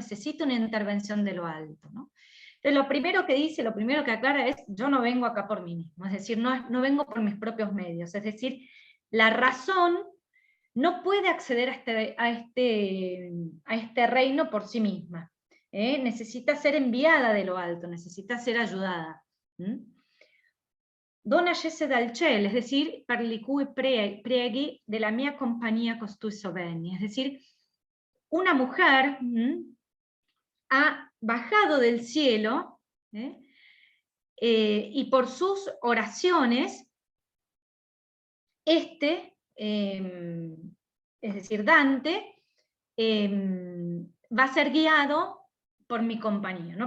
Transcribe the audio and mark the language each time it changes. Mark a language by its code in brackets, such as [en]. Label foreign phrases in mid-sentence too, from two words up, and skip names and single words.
[es] Necesita una intervención de lo alto, ¿no? Entonces, lo primero que dice, lo primero que aclara es: yo no vengo acá por mí mismo, es decir, no vengo por mis propios medios, es decir, la razón no puede acceder a este reino por sí misma. Necesita ser enviada de lo alto, necesita ser ayudada. [it] Dona scese dal cielo, [es] es decir, [it] per li cui preghi della mia compagnia costui sovvenni. [es] Es decir, una mujer ha bajado del cielo y por sus oraciones, es decir, Dante, va a ser guiado por mi compañía, ¿no?